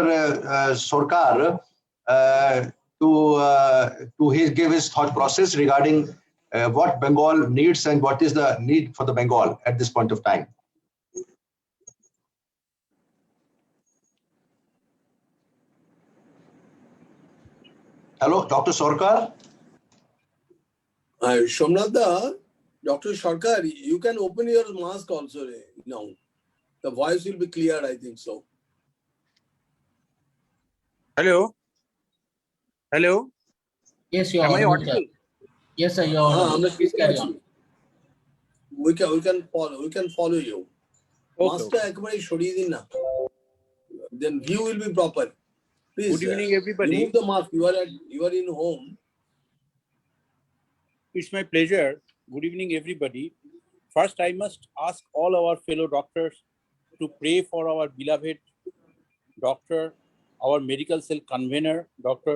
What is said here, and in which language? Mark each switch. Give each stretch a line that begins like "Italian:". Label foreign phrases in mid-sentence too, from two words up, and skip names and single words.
English: Sarkar to give his thought process regarding what Bengal needs and what is the need for the Bengal at this point of time. Hello, Dr. Sarkar. Somnath, Dr. Sarkar, you can open your mask also now. The voice will be clear, I think so. Hello. Yes, you are. Am I audible? Yes, sir, you're audible. Please carry on. We can follow you. Okay,
Bangla: মাস্টার একবারে সরিয়ে দিন না.
English: Then view will be proper. Please. Good evening, everybody. Remove the mask. You are in home. It's my pleasure. Good evening, everybody. First, I must ask all our fellow doctors to pray for our beloved doctor, our medical cell convener, Dr.